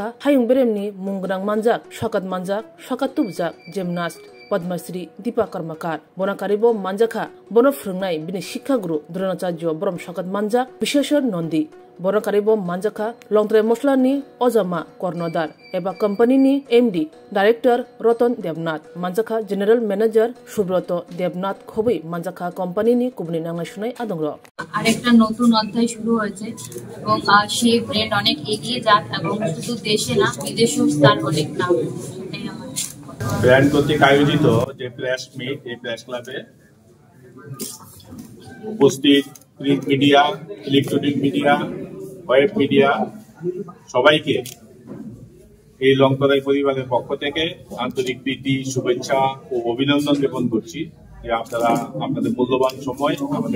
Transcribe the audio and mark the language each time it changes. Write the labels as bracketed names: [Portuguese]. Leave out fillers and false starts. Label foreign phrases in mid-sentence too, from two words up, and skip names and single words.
[Kok Borok] hayung beremni mungnang manjak shokat tubjak gymnast Padmasri Dipa Karmakar Bonakaribo Manjaka Bono Frungnai Bini Shikha Guru Dronacharya Borom Shokat Manjak Bisheshwar Nondi Bonakaribo Manjaka Longtrai Mosla ni Ojama Kornodar Eba company ni [English] MD Director [Kok Borok] Roton Devnath Manjaka [English] General Manager [Kok Borok] Subroto Devnath Khobi Manjaka company ni Kubni Nangnashunai Adongro [Bangla] আরেকটা নতুন অধ্যায় শুরু হয়েছে এবং সেই ব্র্যান্ড অনেক এগিয়ে যাক এবং শুধু দেশে না বিদেশেও তার অনেক নাম সেটাই আমার ব্র্যান্ড কর্তৃক আয়োজিত যে প্রেস মিট এই প্রেস ক্লাবে উপস্থিত প্রিন্ট মিডিয়া ইলেকট্রনিক মিডিয়া ওয়েব মিডিয়া সবাইকে এই লংতরাই পরিবারের পক্ষ থেকে আন্তরিক প্রীতি শুভেচ্ছা ও অভিনন্দন জ্ঞাপন করছি যে আপনারা আপনাদের মূল্যবান সময় আমাদের